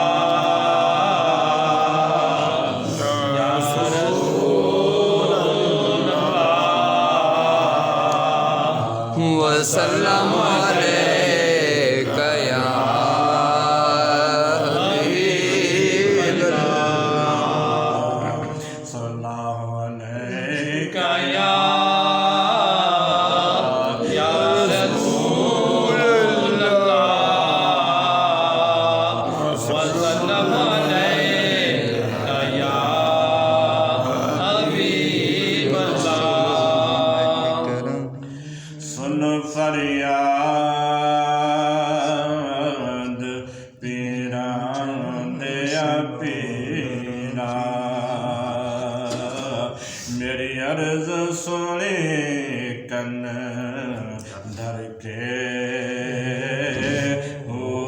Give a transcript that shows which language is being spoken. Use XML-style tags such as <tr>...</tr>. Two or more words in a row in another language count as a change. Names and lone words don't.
<ar>وسلم عليك يا حبيب الله صلى الله عليك يا رسول الله وسلم عليك يا حبيب الله.</ar> <pa>سن فریاد پیرا دیا پیرا، میری عرض سنے کن دھر کے ہو.</pa>